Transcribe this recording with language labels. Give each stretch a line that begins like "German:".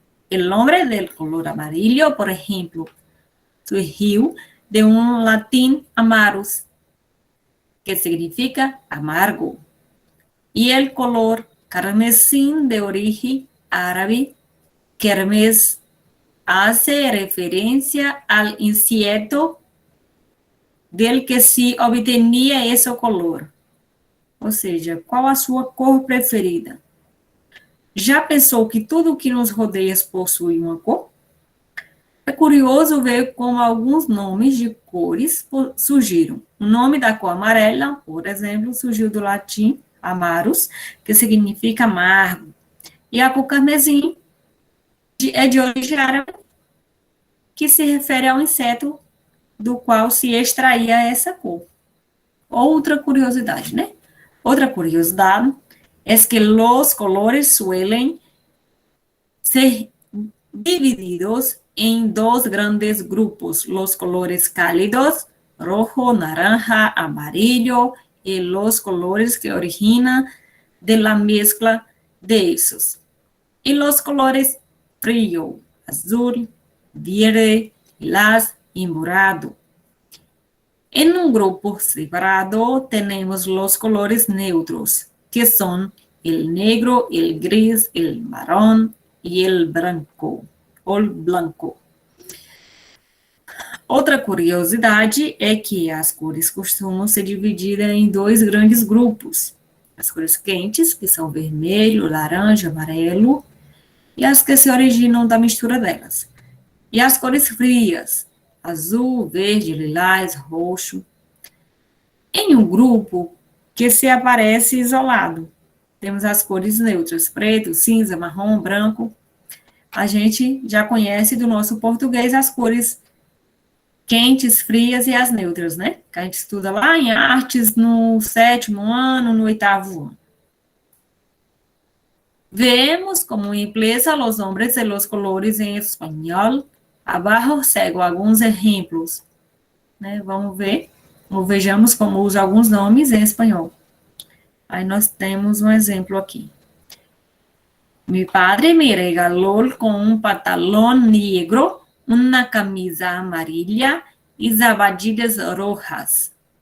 Spanish: El nombre del color amarillo, por ejemplo,
Portuguese: surgiu
Spanish: de un latín amarus, que significa amargo. Y el color carmesí de origen árabe, kermes, hace referencia al insecto del que se obtenía esse color.
Portuguese: Ou seja, qual a sua cor preferida? Já pensou que tudo que nos rodeia possui uma cor? É curioso ver como alguns nomes de cores surgiram. O nome da cor amarela, por exemplo, surgiu do latim amarus, que significa amargo. E a cor carmesim é de origem árabe, que se refere ao inseto do qual se extraía essa cor. Outra curiosidade, né?
Spanish: Otra curiosidad es que los colores suelen ser divididos en dos grandes grupos, los colores cálidos, rojo, naranja, amarillo, y los colores que originan de la mezcla de esos. Y los colores frío, azul, verde, lilás y morado. En un grupo separado tenemos los colores neutros, que son el negro, el gris, el marrón y el blanco.
Portuguese: Outra curiosidade é que as cores costumam ser divididas em dois grandes grupos. As cores quentes, que são vermelho, laranja, amarelo, e as que se originam da mistura delas. E as cores frias, azul, verde, lilás, roxo. Em um grupo que se aparece isolado, temos as cores neutras, preto, cinza, marrom, branco. A gente já conhece do nosso português as cores quentes, frias e as neutras, né? Que a gente estuda lá em artes no 7º ano, no 8º ano.
Spanish: Vemos como empieza los nombres de los colores
Portuguese: em espanhol. Abaixo sigo alguns exemplos, né? Vamos ver, ou vejamos como usa alguns nomes em espanhol. Aí nós temos um exemplo aqui.
Spanish: Mi padre me regaló con un pantalón negro, una camisa amarilla
Portuguese: e sapatilhas
Spanish: rojas.